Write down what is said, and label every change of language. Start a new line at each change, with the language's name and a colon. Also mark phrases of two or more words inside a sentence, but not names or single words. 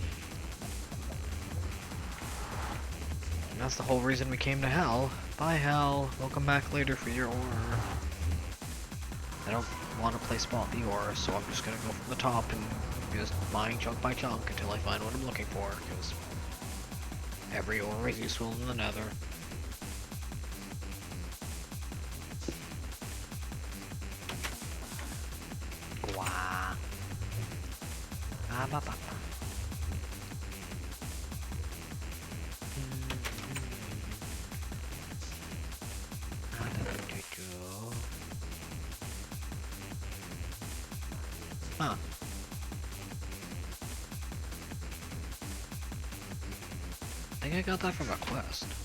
English: And that's the whole reason we came to Hell. Bye Hell, we'll come back later for your ore. I don't want to play spot the ore, so I'm just gonna go from the top and just mine chunk by chunk until I find what I'm looking for, because every ore is useful in the nether. Wow. Ah, ba, ba, ba. Huh. I think I got that from a quest.